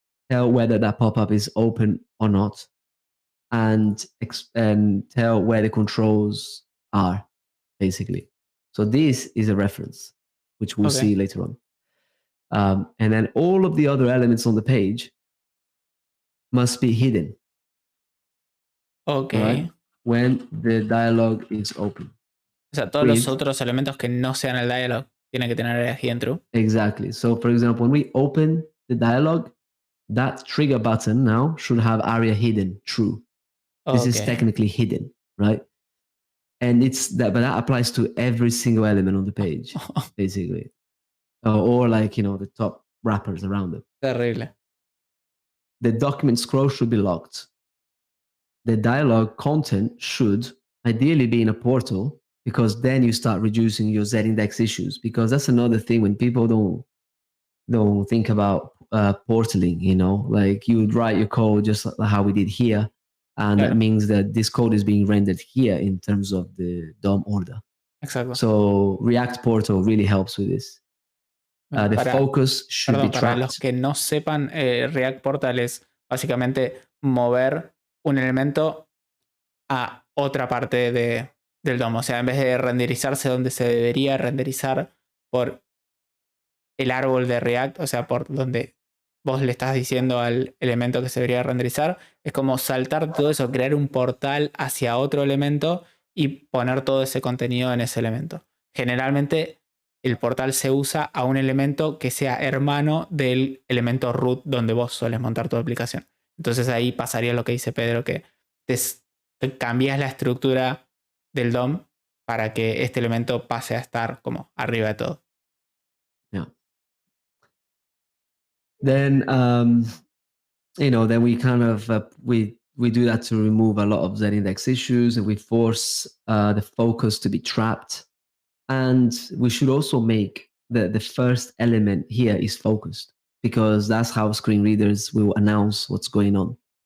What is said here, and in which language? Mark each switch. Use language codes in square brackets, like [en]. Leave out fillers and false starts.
[en] Tell whether that pop-up is open or not, and tell where the controls are, basically. So this is a reference, which we'll see later on. And then all of the other elements on the page must be hidden. Okay. Right? When the dialogue is open. [es] O sea, todos los otros elementos que no sean el dialogue tienen que tener a hidden true. [en] Exactly. So for example, when we open the dialogue, that trigger button now should have ARIA hidden true. This is technically hidden, right? And but that applies to every single element on the page, basically. Or like, the top wrappers around it. Terrible. The document scroll should be locked. The dialogue content should ideally be in a portal, because then you start reducing your Z-index issues, because that's another thing when people don't think about portaling, like you would write your code just like how we did here. And that means that this code is being rendered here in terms of the DOM order. Exactly. So React Portal really helps with this. The focus should be tracked. [es] Para los que no sepan, React Portal es básicamente mover un elemento a otra parte del DOM. O sea, en vez de renderizarse donde se debería renderizar por el árbol de React, o sea, por donde vos le estás diciendo al elemento que se debería renderizar, es como saltar todo eso, crear un portal hacia otro elemento y poner todo ese contenido en ese elemento. Generalmente el portal se usa a un elemento que sea hermano del elemento root donde vos sueles montar tu aplicación. Entonces ahí pasaría lo que dice Pedro, que te cambias la estructura del DOM para que este elemento pase a estar como arriba de todo. [en] Yeah. Then then we kind of we do that to remove a lot of Z-index issues, and we force the focus to be trapped. And we should also make the first element here is focused, because that's how screen readers will announce what's going on.